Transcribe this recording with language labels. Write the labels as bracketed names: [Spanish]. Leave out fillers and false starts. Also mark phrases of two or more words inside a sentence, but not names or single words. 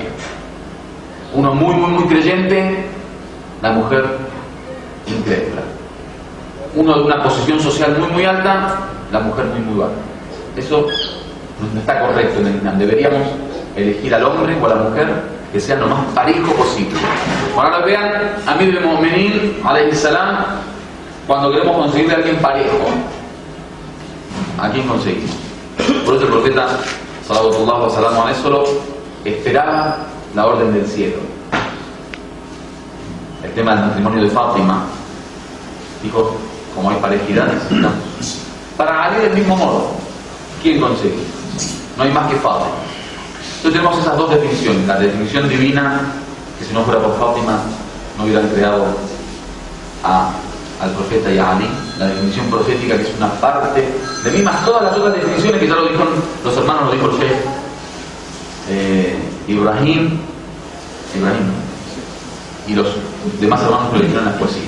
[Spanish] Uno muy creyente, la mujer incrédula. Uno de una posición social muy alta, la mujer muy baja. Eso no está correcto en el Islam. Deberíamos elegir al hombre o a la mujer que sea lo más parejo posible. Ahora vean, [Arabic] أمير المؤمنين عليه السلام, [Spanish] cuando queremos conseguir a alguien parejo, ¿a quién conseguimos? Por eso el profeta [Arabic] صلى الله عليه وسلم [Spanish] solo esperaba la orden del cielo. El tema del matrimonio de Fátima, dijo, como hay parejidad, necesitamos. Para Ali del mismo modo, ¿quién consigue? No hay más que Fátima. Entonces tenemos esas dos definiciones, la definición divina, que si no fuera por Fátima no hubieran creado al profeta y a Ali, la definición profética, que es una parte de mismas todas las otras definiciones que ya lo dijo los hermanos, lo dijo el Sheikh Ibrahim y los demás hermanos que lo dijeron en las poesías.